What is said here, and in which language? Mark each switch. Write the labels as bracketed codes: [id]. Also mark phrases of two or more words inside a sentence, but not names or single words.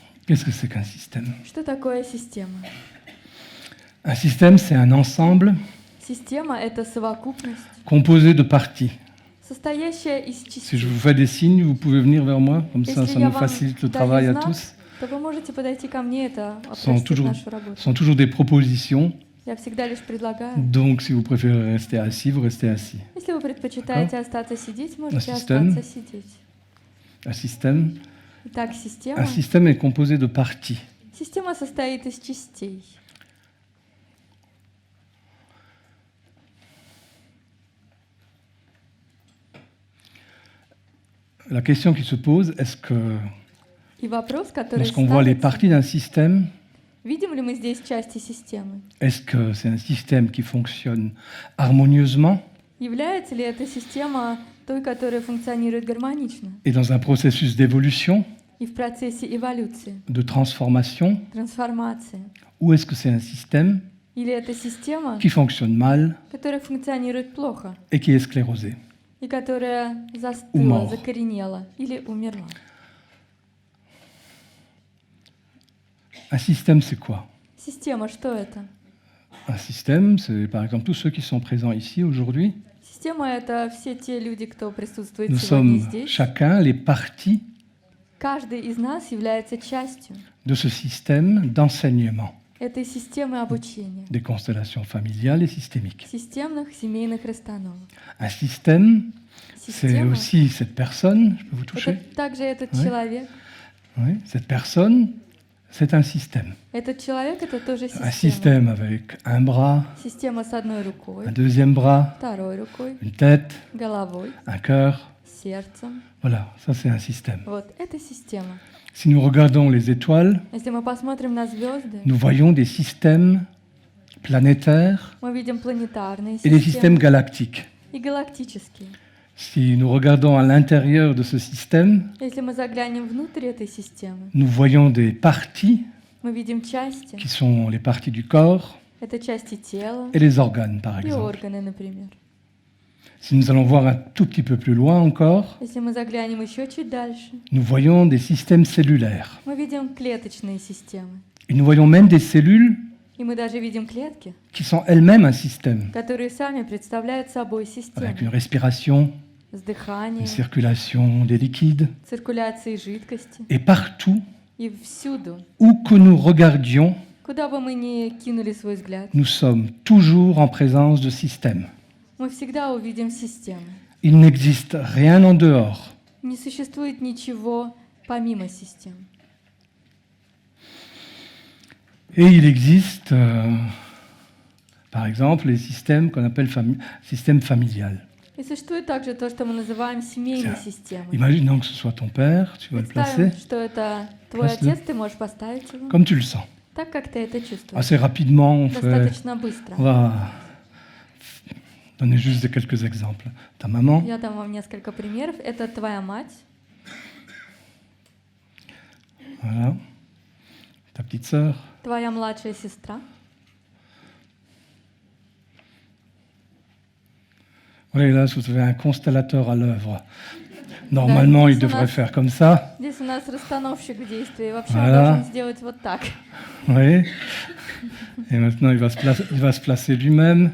[fr] Qu'est-ce que c'est qu'un système? [ru] Что такое система? [fr] Un système, c'est un ensemble [ru] Система — это совокупность, [fr] composé de parties. [ru] состоящая из [fr] Si [ru] частей. [fr] je vous fais des signes, vous pouvez venir vers moi, comme ça, [ru] Если [fr] ça [ru] я [fr] nous [ru] вам [fr] facilite le [ru] даю [fr] travail à [ru] знак, [fr] tous. [ru] то вы можете подойти ко мне, это [fr] Sont [ru] упростит [fr] toujours, [ru] нашу работу. [fr] sont toujours des propositions. [ru] Я всегда лишь предлагаю. [fr] Donc, si vous préférez rester assis, vous restez assis. [ru] Если вы предпочитаете остаться сидеть, можете [fr] Système. [ru] остаться сидеть. [fr] Un système, [ru] Итак, [fr] un système est composé de parties. [ru] Система состоит из частей. [fr] La question qui se pose, est-ce que [ru] И вопрос, который [fr] lorsqu'on voit les [ru] ставится, [fr] parties d'un système, [ru] видим ли мы здесь части системы? [fr] est-ce que c'est un système qui fonctionne harmonieusement [ru] Является ли эта система той, которая функционирует гармонично [fr] et dans un processus d'évolution, [ru] и в процессе эволюции, [fr] de transformation, [ru] трансформации? [fr] ou est-ce que c'est un système [ru] Или это система, [fr] qui fonctionne mal [ru] которая функционирует плохо [fr] et qui est sclérosé? [ru] и которая [fr] Ou [ru] застыла, [fr] mort. [ru] закоренела или умерла? [fr] Un système, c'est quoi? [ru] Система, что это? [fr] Un système, c'est par exemple tous ceux qui sont présents ici aujourd'hui. [ru] Система — это все те люди, кто присутствует [fr] Nous [ru] сегодня [fr] sommes [ru] здесь. [fr] chacun les parties [ru] Каждый из нас является частью [fr] de ce système d'enseignement [ru] этой системы обучения, [fr] des constellations familiales et systémiques. [ru] системных семейных расстановок. [fr] Un système, c'est [ru] Система [fr] aussi cette personne, je peux vous — toucher? [ru] это также этот [fr] Ouais. [ru] человек. [fr] Oui, cette personne, c'est un système. [ru] Этот человек — это тоже [fr] Un [ru] система. [fr] système avec un bras, [ru] Система с одной рукой, [fr] un deuxième bras, [ru] второй рукой, [fr] une tête, [ru] головой, [fr] un cœur. [ru] сердцем. [fr] Voilà, ça c'est un système. [ru] Вот, это система. [fr] Si nous regardons les étoiles, [ru] Если мы посмотрим на звезды, [fr] nous voyons des systèmes planétaires [ru] мы видим планетарные [fr] et des systèmes [ru] системы [fr] galactiques. [ru] и галактические. [fr] Si nous regardons à l'intérieur de ce système, [ru] Если мы заглянем внутрь этой системы, [fr] nous voyons des parties [ru] мы видим части. [fr] qui sont les parties du corps [ru] Это части тела [fr] et les organes, par [ru] и [fr] exemple. [ru] органы, например. [fr] Si nous allons voir un tout petit peu plus loin encore, [ru] Если мы заглянем еще чуть дальше, [fr] nous voyons des systèmes cellulaires. [ru] мы видим клеточные системы. [fr] Et nous voyons même des cellules [ru] И мы даже видим клетки, [fr] qui sont elles-mêmes un système, [ru] которые сами представляют собой систему [fr] avec une respiration, [ru] с дыханием, [fr] une circulation des liquides. [ru] циркуляцией жидкости. [fr] Et partout [ru] И всюду, [fr] où que nous regardions, [ru] куда бы мы ни кинули свой взгляд, [fr] nous sommes toujours en présence de systèmes. [ru] мы всегда увидим систему. [fr] Il n'existe rien en dehors. [ru] Не существует ничего помимо систем. [fr] Et il existe, par exemple, les systèmes qu'on appelle système familial. [ru] И существует также то, что мы называем семейной системой. [fr] Imaginons que ce soit ton père, tu vas le [ru] Представим, [fr] placer [ru] что это твой [fr] Place-le. [ru] отец, ты можешь поставить его [fr] comme tu le sens. [ru] так, как ты это чувствуешь. [fr] Assez rapidement, [ru] Достаточно быстро. [fr] on va donner juste quelques exemples. Ta maman, [ru] Я дам вам несколько примеров. Это твоя мать, [fr] voilà. Ta petite sœur, [ru] твоя младшая сестра. [fr] oui, là, vous avez un constellateur à l'œuvre. Normalement, il devrait faire comme ça. [ru] Здесь у нас расстановщик действий. Вообще он [fr] Voilà. [ru] должен сделать вот так. [fr] Oui. Et maintenant, il va se placer lui-même.